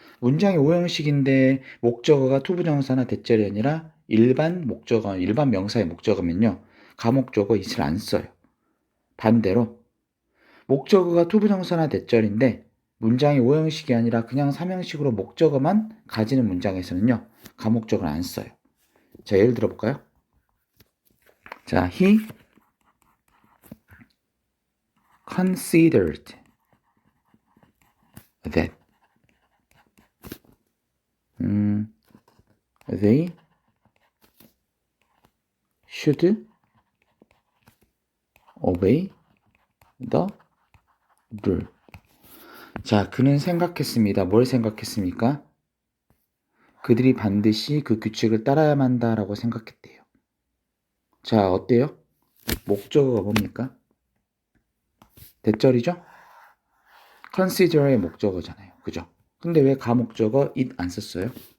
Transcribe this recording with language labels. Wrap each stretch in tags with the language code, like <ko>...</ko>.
<ko>문장이 오형식인데 목적어가 투부정사나 대절이 아니라 일반 목적어, 일반 명사의 목적어면요. 가목적어 it을 안 써요. 반대로 목적어가 투부정사나 대절인데 문장이 오형식이 아니라 그냥 삼형식으로 목적어만 가지는 문장에서는요. 가목적어를 안 써요. 자, 예를 들어볼까요?</ko> <en>자, he considered that they should obey the rule.</en> <ko>자, 그는 생각했습니다. 뭘 생각했습니까? 그들이 반드시 그 규칙을 따라야만 한다라고 생각했대요. 자, 어때요? 목적어가 뭡니까? 대절이죠? consider의 목적어잖아요. 그죠? 근데 왜 가목적어 it 안 썼어요?</ko>